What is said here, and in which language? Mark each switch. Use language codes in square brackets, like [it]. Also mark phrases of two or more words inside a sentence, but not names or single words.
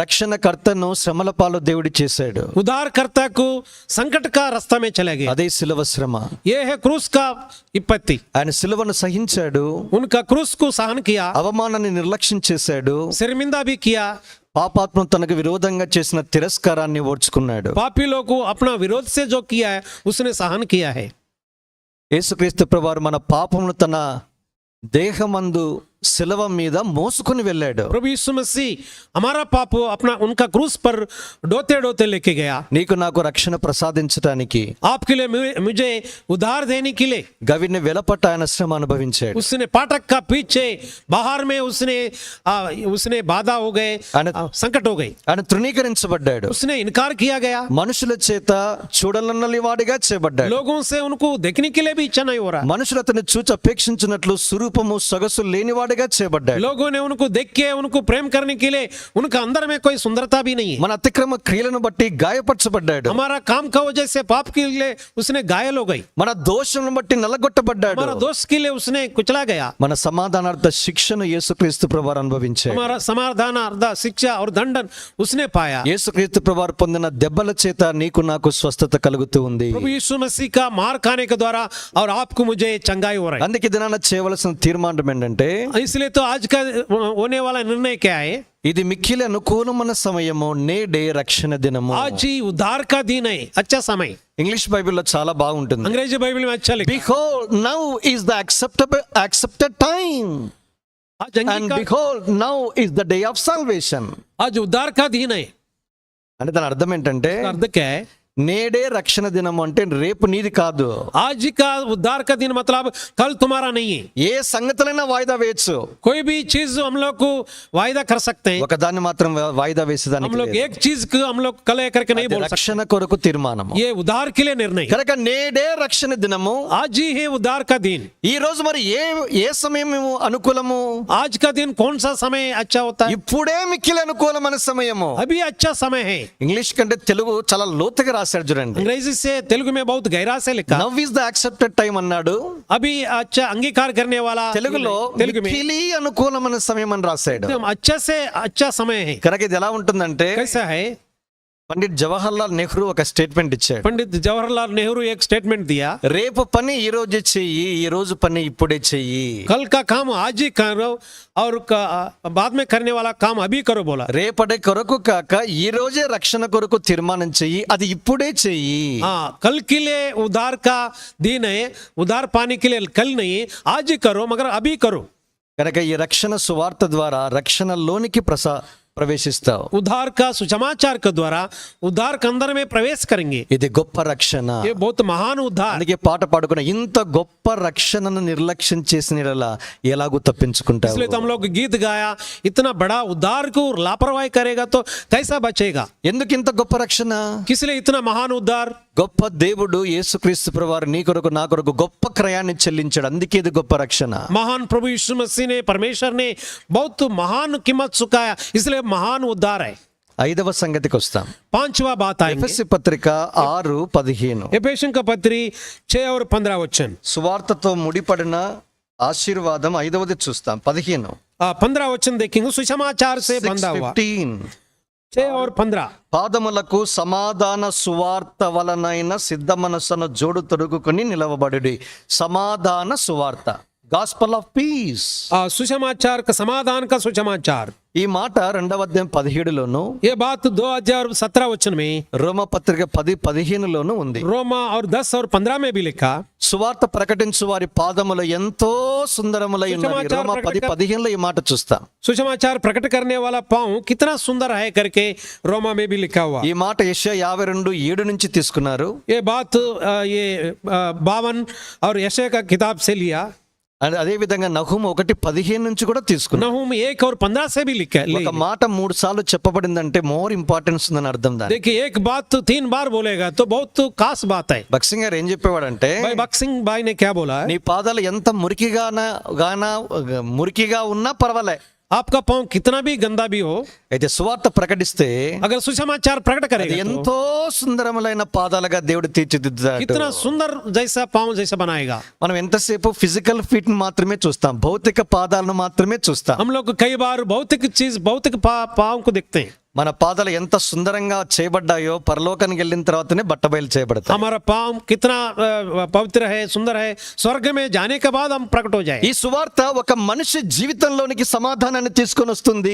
[te] రక్షణకర్తను శ్రమల పాలు దేవుడు చేశాడు. [hi] उद्धारकर्ता को संकट का रास्ता में चले गए. [te] అదే శిలువ శ్రమ. [hi] ये है क्रूस का विपत्ति. [te] ఆయన శిలువను సహించాడు, [hi] उनका क्रूस को सहन किया, [te] అవమానాన్ని నిర్లక్ష్యం చేశాడు, [hi] शर्मिंदा भी किया, [te] పాపాత్మ తనకు విరోధంగా చేసిన తిరస్కారాన్ని ఓర్చుకున్నాడు. [hi] पापी लोगों को अपना विरोध से जो किया है उसने सहन किया है. [te] యేసుక్రీస్తు ప్రభువారు మన పాపమును తన దేహమందు శిలువ మీద మోసుకుని వెళ్ళాడు. [hi] प्रभु यीशु मसीह हमारा पाप अपना उनका क्रूस पर ढोते ढोते लेके गया. [te] నీకు నాకు రక్షణ ప్రసాదించడానికి, [hi] आपके लिए मुझे उद्धार देने के लिए [te] గవిని వెలపట్ట ఆయన శ్రమ అనుభవించాడు. [hi] उसने फाटक का पीछे बाहर में उसने बाधा हो गए, संकट हो गई, [te] ఆయన తృణీకరించబడ్డాడు. [hi] उसने इनकार किया गया, [te] మనుషుల చేత చూడలన్నలి వాడిగా చేయబడ్డాడు. [hi] लोगों से उनको देखने के लिए भी इच्छा नहीं हो रहा. [te] మనుషులు అతన్ని చూచి అపేక్షించినట్లు స్వరూపము సొగసు లేనివాడిగా చేయబడ్డాడు. [hi] लोगों ने उनको देख के उनको प्रेम करने के लिए उनका अंदर में कोई सुंदरता भी नहीं है. [te] మన అతిక్రమ క్రియలను బట్టి గాయపరచబడ్డాడు. [hi] हमारा काम का वजह से पाप के लिए उसने घायल हो गई. [te] మన దోషములను బట్టి నల్లగొట్టబడ్డాడు. [hi] हमारा दोष के लिए उसने कुचला गया. [te] మన సమాధానార్థ శిక్షను యేసుక్రీస్తు ప్రభువారు అనుభవించాడు. [hi] हमारा समाधान अर्ध शिक्षा और दंडन उसने पाया. [te] యేసుక్రీస్తు ప్రభువారు పొందిన దెబ్బల చేత నీకు నాకు స్వస్థత కలుగుతూ ఉంది. [hi] प्रभु यीशु मसीह का मार खाने के द्वारा और आपको मुझे चंगाई हो रहा है. [te] అందుకే దినాన చేయవలసిన తీర్మానం ఏంటంటే, [hi] इसलिए तो आज का होने वाला निर्णय क्या है? [te] ఇది మిక్కిలి అనుకూలమైన సమయము, నేడే రక్షణ దినము. [hi] आज ही उद्धार का दिन है, अच्छा समय. [te] ఇంగ్లీష్ బైబిల్లో చాలా బాగుంటుంది. [hi] अंग्रेजी बाइबल में अच्छा लिखा. [en] Behold, now is the accepted time. [hi] आज [en] And [hi] अंगीकार, [en] behold, now is the day of salvation. [hi] आज उद्धार का दिन है. [te] అంటే దాని అర్థం ఏంటంటే, [hi] इसका अर्थ क्या है? [te] నేడే రక్షణ దినము అంటే రేపు నీది కాదు. [hi] आज का उद्धार का दिन मतलब कल तुम्हारा नहीं है. [te] ఏ సంగతులైనా వాయిదా వేయచ్చు, [hi] कोई भी चीज हम लोग को वायदा कर सकते हैं. [te] ఒక దాన్ని మాత్రం వాయిదా [hi] हम [te] వేసేదానికి [hi] लोग [te] లేదు. [hi] एक चीज को हम लोग कल करके नहीं बोल सकते. [te] రక్షణ కొరకు తీర్మానము. [hi] ये उद्धार के लिए निर्णय. [te] కనుక నేడే రక్షణ దినము. [hi] आज ही है उद्धार का दिन. [te] ఈ రోజు మరి ఏ సమయం అనుకూలము? [hi] आज का दिन कौन सा समय अच्छा होता है? [te] ఇప్పుడే మిక్కిలి అనుకూలమైన సమయము. [hi] अभी अच्छा समय है. [te] ఇంగ్లీష్ కంటే తెలుగు చాలా లోతుగా రాశాడు చూడండి. [hi] अंग्रेजी से तेलुगु में बहुत गहरा से लिखा. [en] now is the accepted time [te] అన్నాడు. [hi] अभी अच्छा अंगीकार करने वाला [te] తెలుగులో [hi] तेलुगु में [te] మిక్కిలి అనుకూలమైన సమయం అని రాశాడు. [hi] एकदम अच्छा से अच्छा समय है. [te] కనుక ఇది ఎలా ఉంటుందంటే, [hi] कैसा है? [te] పండిట్ జవహర్లాల్ నెహ్రూ ఒక స్టేట్మెంట్ ఇచ్చాడు. [hi] पंडित जवाहरलाल नेहरू एक स्टेटमेंट दिया. [te] రేపు పని ఈ రోజు చెయ్యి, ఈ రోజు పని ఇప్పుడే చెయ్యి. [hi] कल का काम आज ही करो और बाद में करने वाला काम अभी करो बोला. [te] రేపటి కొరకు కాక ఈ రోజే రక్షణ కొరకు తీర్మానం చెయ్యి, అది ఇప్పుడే చెయ్యి. [hi] हाँ, कल के लिए उद्धार का दिन है, उद्धार पाने के लिए कल नहीं आज ही करो मगर अभी करो. [te] కనుక ఈ రక్షణ సువార్త ద్వారా రక్షణలోనికి ప్రవేశిస్తావు. [hi] उद्धार का सुसमाचार के द्वारा उद्धार के अंदर में प्रवेश करेंगे. [te] ఇది గొప్ప రక్షణ. [hi] ये बहुत महान उद्धार. [te] అందుకే పాట పాడుకున్న, ఇంత గొప్ప రక్షణను నిర్లక్ష్యం చేసిన యెడల ఎలాగూ తప్పించుకుంటావు. [hi] इसलिए तो हम लोग गीत गाया, इतना बड़ा उद्धार को लापरवाही करेगा तो कैसा बचेगा? [te] ఎందుకు ఇంత గొప్ప రక్షణ? [hi] किस लिए इतना महान उद्धार? [te] గొప్ప దేవుడు యేసుక్రీస్తు ప్రభువారు నీ కొరకు నా కొరకు గొప్ప క్రయాన్ని చెల్లించాడు. అందుకే ఇది గొప్ప రక్షణ. [hi] महान प्रभु यीशु मसीह ने, परमेश्वर ने बहुत महान कीमत चुकाया, इसलिए महान उद्धार है. [te] ఐదవ సంగతికి వస్తాం. [hi] पांचवा बात आएंगे. [te] ఎఫెసీ పత్రిక 6:15. [hi] एफेसियों का पत्री 6 और 15 वचन. [te] సువార్తతో ముడిపడిన ఆశీర్వాదం ఐదవది చూస్తాం. [hi] 15 15 वचन देखेंगे. सुसमाचार से बंधा हुआ. [te] 6:15. [hi] 6 और 15. [te] పాదములకు సమాధాన సువార్త వలనైన సిద్ధ మనస్సును జోడు తొడుగుకొని నిలవబడుడి. సమాధాన సువార్త, [en] gospel of peace. [hi] सुसमाचार का, समाधान का सुसमाचार. [te] ఈ మాట 2వ అధ్యాయం 17లోను, [hi] ये बात 2017 वचन में, [te] రోమ పత్రిక 10:15లోను ఉంది. [hi] रोमा और 10 और 15 में भी लिखा. [te] సువార్త ప్రకటించు వారి పాదములు ఎంతో సుందరములై ఉన్నవి. రోమ 10:15లో ఈ మాట చూస్తాం. [hi] सुसमाचार प्रकट करने वाला पांव कितना सुंदर है करके रोमा में भी लिखा हुआ. [te] ఈ మాట యెషయా 52:7 నుంచి తీసుకున్నారు. [hi] ये बात ये 52 और यशायाह का किताब से लिया. [te] అదే విధంగా నహూము 1:15 నుంచి కూడా తీసుకున్నారు. [hi] नहूम 1 और 15 से भी लिखा है. [te] ఒక మాట 3 సార్లు చెప్పబడిందంటే [en] more importance [te] ఉందని అర్థం. దాని [hi] देखिए, एक बात तो 3 बार बोलेगा तो बहुत खास बात है. [te] భక్సింగ్ గారు ఏం చెప్పేవాడంటే, [hi] भाई बक्सिंग भाई ने क्या बोला है? [te] నీ పాదాలు ఎంత మురికిగా ఉన్నా పర్వాలే, [hi] आपका पांव कितना भी गंदा भी हो, [te] అయితే సువార్త ప్రకటిస్తే [hi] अगर सुसमाचार प्रकट [te] అది [hi] करेगा तो [te] ఎంతో సుందరములైన పాదాలుగా దేవుడు తీర్చిదిద్దుతాడు. [hi] कितना सुंदर जैसा पांव जैसा बनाएगा. [te] మనం ఎంతసేపు [en] physical fit [te] మాత్రమే చూస్తాం, భౌతిక పాదాలను మాత్రమే చూస్తాం. [hi] हम लोग कई बार भौतिक चीज भौतिक पांव को देखते हैं. [te] మన పాదాలు ఎంత సుందరంగా చేయబడ్డాయో పరలోకానికి వెళ్ళిన తర్వాతనే బట్టబయలు చేయబడతాయి. [hi] हमारा पांव कितना पवित्र है, सुंदर है, स्वर्ग में जाने के बाद हम प्रकट हो जाए. [te] ఈ సువార్త ఒక మనిషి జీవితంలోనికి సమాధానాన్ని తీసుకొని వస్తుంది.